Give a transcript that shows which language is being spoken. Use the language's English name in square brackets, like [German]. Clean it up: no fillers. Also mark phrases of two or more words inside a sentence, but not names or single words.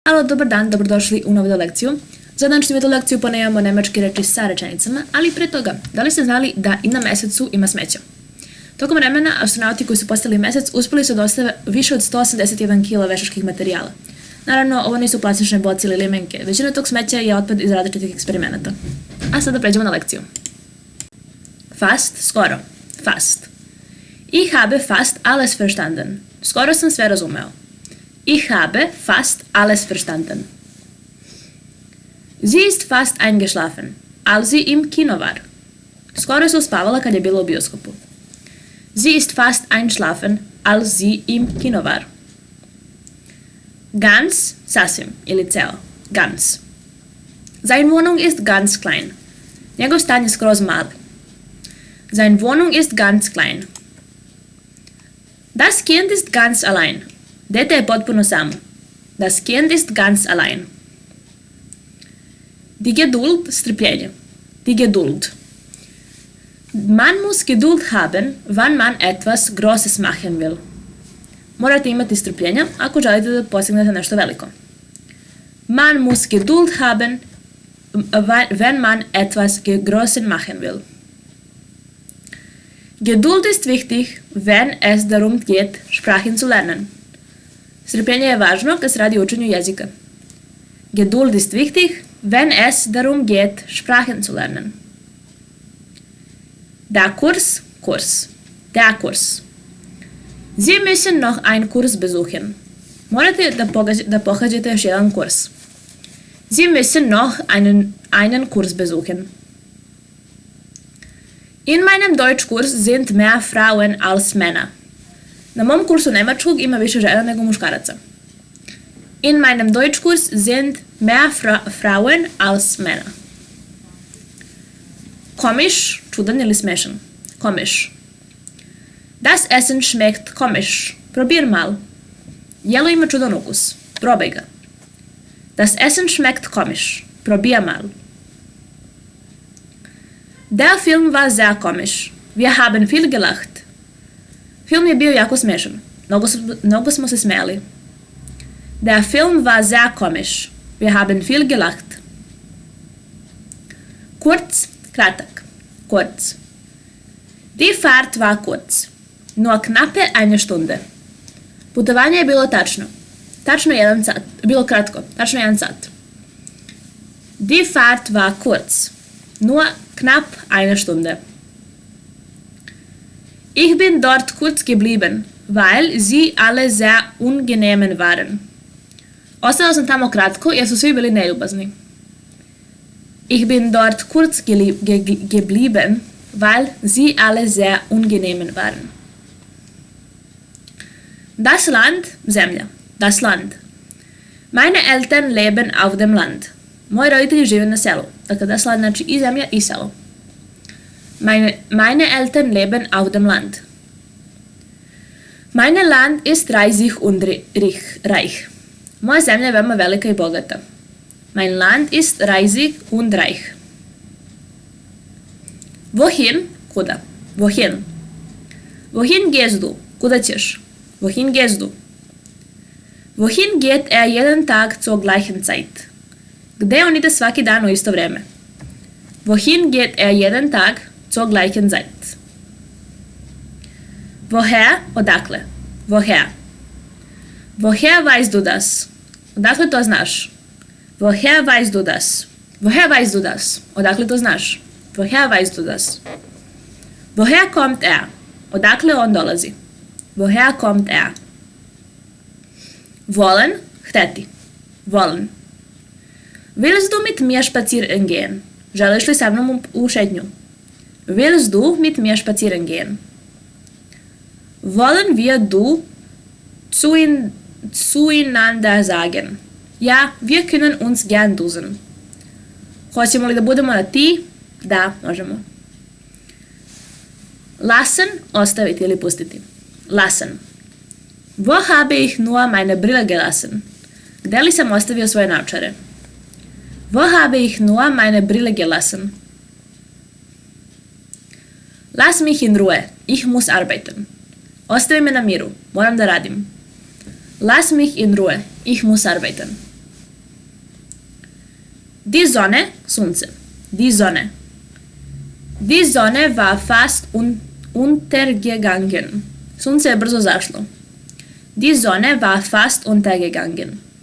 [Serbian] Alo, dobar dan, dobrodošli u novu lekciju. Za današnju lekciju ponavljamo nemačke reči sa rečenicama, ali pre toga, da li ste znali da i na mesecu ima smeća? Tokom vremena, astronauti koji su postavili mesec uspeli su da ostave više od 181 kg veštačkih materijala. Naravno, ovo nisu plastične boce ili limenke, većina tog smeća je otpad iz različitih eksperimenata. A sada pređemo na lekciju. [German] Fast, skoro. Fast. Ich habe fast alles verstanden. [Serbian] Skoro sam sve razumeo. [German] Ich habe fast alles verstanden. Sie ist fast eingeschlafen, als sie im Kino war. [Serbian] Skoro se uspavala kad je bila u bioskopu. [German] Sie ist fast eingeschlafen, als sie im Kino war. Ganz, [Serbian] sasvim ili ceo. [German] Ganz. Seine Wohnung ist ganz klein. [Serbian] Njegov stan je skroz mali. [German] Seine Wohnung ist ganz klein. Das Kind ist ganz allein. [Serbian] Dete je potpuno samo. [German] Das Kind ist ganz allein. Die Geduld, strpljenje. Die Geduld. Man muss Geduld haben, wann man etwas Großes machen will. [Serbian] Morate imati strpljenja ako želite da postignete nešto veliko. [German] Man muss Geduld haben, wenn man etwas Großes machen will. Geduld ist wichtig, wenn es darum geht, Sprachen zu lernen. [Serbian] Strpljenje je važno kad se radi o učenju jezika. [German] Geduld ist wichtig, wenn es darum geht, Sprachen zu lernen. Der Kurs, Kurs. Der Kurs. Sie müssen noch einen Kurs besuchen. [Serbian] Morate da pohađate još jedan kurs. [German] Sie müssen noch einen Kurs besuchen. In meinem Deutschkurs sind mehr Frauen als Männer. [Serbian] Na mom kursu nemačkog ima više žena nego muškaraca. [German] In meinem Deutschkurs sind mehr Frauen als Männer. Komisch, [Serbian] čudan ili smešan. [German] Komisch. Das Essen schmeckt komisch. Probier mal. [Serbian] Jelo ima čudan ukus. Probaj ga. [German] Das Essen schmeckt komisch. Probier mal. Der Film war sehr komisch. Wir haben viel gelacht. [Serbian] Film je bio jako smešan. Mnogo smo se smejali. [German] Der Film war sehr komisch. Wir haben viel gelacht. Kurz, kratak. Kurz. Die Fahrt war kurz. Nur knappe eine Stunde. [Serbian] Putovanje je bilo bilo kratko. Tačno 1 sat. [German] Die Fahrt war kurz. Nur knapp eine Stunde. Ich bin dort kurz geblieben, weil sie alle sehr ungenehm waren. [Serbian] Ostao sam tamo kratko jer su svi bili neljubazni. [German] Ich bin dort kurz geblieben, weil sie alle sehr ungenehm waren. Das Land, zemlja. Das Land. Meine Eltern leben auf dem Land. [Serbian] Moji roditelji žive na selu. Dakle, [German] das Land [Serbian] znači i zemlja i selo. [German] Meine Eltern leben auf dem Land. Meine Land ist reich und reich. [Serbian] Moja zemlja je veoma velika i bogata. [German] Mein Land ist reich und reich. Wohin? Kuda? Wohin? Wohin gehst du? [Serbian] Kuda ćeš? [German] Wohin gehst du? Wohin geht er jeden Tag zur gleichen Zeit? [Serbian] Gde on ide svaki dan u isto vreme? [German] Wohin geht er jeden Tag zur gleichen Zeit? Woher? Odakle? Woher? Woher weißt du das? [Serbian] Odakle to znaš? [German] Woher weißt du das? Woher weißt du das? [Serbian] Odakle to znaš? [German] Woher weißt du das? Woher kommt er? [Serbian] Odakle on dolazi? [German] Woher kommt er? Wollen? Hteti. Wollen. Willst du mit mir spazieren gehen? [Serbian] Želiš li sa mnom u šetnju? [German] Willst du mit mir spazieren gehen? Wollen wir du zueinander sagen? Ja, wir können uns gern duzen. [Serbian] Hoćemo li da budemo na ti? Da, možemo. Lassen, ostaviti ili pustiti. [German] Lassen. Wo habe ich nur meine Brille gelassen? [Serbian] Gde li sam ostavio svoje naočare? [German] Wo habe ich nur meine Brille gelassen? Lass mich in Ruhe, ich muss arbeiten. [Serbian] Ostavi me na miru, moram da radim. [German] Lass mich in Ruhe, ich muss arbeiten. Die Sonne, Sunce. Die Sonne. Die Sonne war fast untergegangen. [Serbian] Sunce je brzo zašlo. [German] Die Sonne war fast untergegangen.